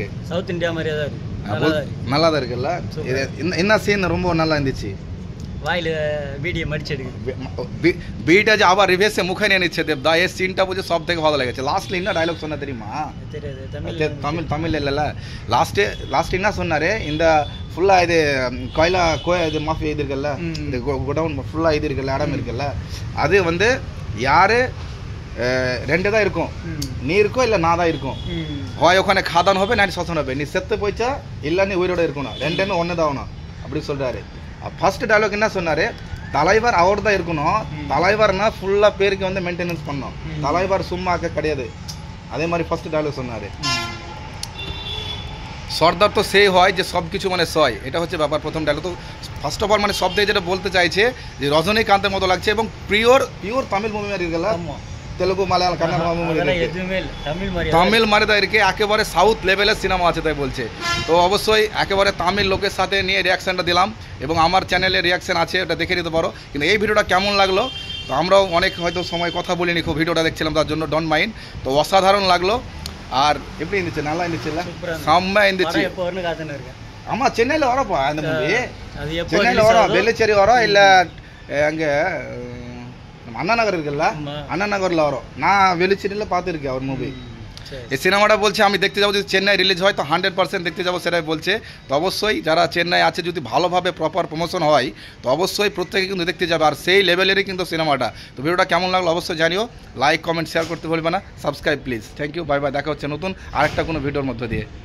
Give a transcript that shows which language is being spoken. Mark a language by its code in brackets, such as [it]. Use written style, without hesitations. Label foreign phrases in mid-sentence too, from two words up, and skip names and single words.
[ta] சவுத் இந்தியா மாதிரியே தான் இருக்கு. நல்லா தான் இருக்குல்ல. என்ன சீன் ரொம்ப நல்லா இருந்துச்சு? [bn] வாயில ভিডিও মারছে এদিকে বিটা যে আবার রিভার্সে মুখে নিয়ে নিচ্ছে দেবদা, এই সিনটা বুঝে সব থেকে ভালো লেগেছে। [ta] লাস্ট என்ன ডায়লগ சொன்னா தெரியுமா? தமிழ் இல்ல லாஸ்ட் என்ன சொன்னாரு, இந்த ஃபுல்லா இது கோயிலா இது மாஃபியா இது இருக்குல்ல, இந்த கோடவுன் ஃபுல்லா இது இருக்குல்ல, இடம் இருக்குல்ல, அது வந்து யாரு ரெண்டு தான் இருக்கும், நீ இருக்கோ இல்லை நான் தான் இருக்கும். [bn] হয় ওখানে খাদান হবে না শ্মশান হবে, [ta] நீ செத்து போய்ச்சா இல்லை நீ உயிரோட இருக்கணும், ரெண்டுமே ஒன்று தான் ஆகணும் அப்படி சொல்கிறாரு. ஃபர்ஸ்ட் டயலாக் என்ன சொன்னார், தலைவர் அவர் தான் இருக்கணும், தலைவர்னா ஃபுல்லாக பேருக்கு வந்து மெயின்டெனன்ஸ் பண்ணணும், தலைவர் சும்மாக்க கிடையாது. அதே மாதிரி ஃபர்ஸ்ட் டயலாக் சொன்னார்। [bn] সর্দার তো সেই হয় যে সব কিছু মানে সয়, এটা হচ্ছে ব্যাপার। প্রথম ডায়লগ তো [en] first of all [bn] মানে সব থেকে যেটা বলতে চাইছে যে রজনীকান্তের মতো লাগছে এবং [en] pure Tamil movie [ta] மாதிரி இருக்குல்ல, [bn] তেলুগু মালায়ালাম কান্নাড় তামিল মানে তাই ইরকে একেবারে সাউথ লেভেলের সিনেমা আছে তাই বলছে। তো অবশ্যই একেবারে তামিল লোকের সাথে নিয়ে রিয়াকশানটা দিলাম এবং আমার চ্যানেলে রিয়াকশান আছে, ওটা দেখে নিতে পারো। কিন্তু এই ভিডিওটা কেমন লাগলো, তো আমরাও অনেক হয়তো সময় কথা বলিনি, খুব ভিডিওটা দেখছিলাম তার জন্য [en] don't mind. [bn] তো অসাধারণ লাগলো। আর [ta] எப்படி இருந்துச்சு? நல்லா இருந்துச்சுல்ல, செம்ம இருந்துச்சு. ஆமாம் சென்னையில் வரப்பா இந்த மூவி, சென்னையில் வரோம், வெள்ளிச்சேரி வரோம், இல்லை அங்கே அண்ணா நகர் இருக்குல்ல, அண்ணா நகரில் வரும்। நான் வெள்ளிச்சேரியில் பார்த்துருக்கேன் அவர் மூவி। [bn] এই সিনেমাটা বলছে আমি দেখতে যাবো, যদি চেন্নাই রিলিজ হয় তো 100% দেখতে যাবো সেটাই বলছে। তো অবশ্যই যারা চেন্নাই আছে যদি ভালোভাবে [en] proper promotion [bn] হয় তো অবশ্যই প্রত্যেকে কিন্তু দেখতে যাবে, আর সেই লেভেলেরই কিন্তু সিনেমাটা। তো ভিডিওটা কেমন লাগলো অবশ্যই জানিও, [en] like comment share [bn] করতে ভুলবে না, সাবস্ক্রাইব প্লিজ। [en] thank you, bye bye, [bn] দেখা হচ্ছে নতুন আরেকটা কোনো ভিডিওর মধ্যে দিয়ে।